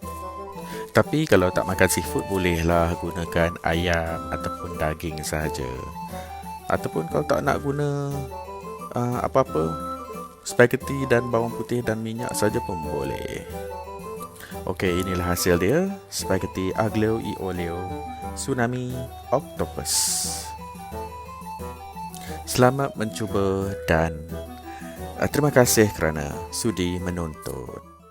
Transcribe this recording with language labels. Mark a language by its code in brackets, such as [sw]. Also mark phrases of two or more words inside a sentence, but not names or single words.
[ms] Tapi kalau tak makan seafood, bolehlah gunakan ayam ataupun daging sahaja. Ataupun kalau tak nak guna apa-apa, spaghetti dan bawang putih dan minyak saja pun boleh. Okey, inilah hasil dia, spaghetti aglio e olio tsunami octopus. Selamat mencuba dan terima kasih kerana sudi menonton.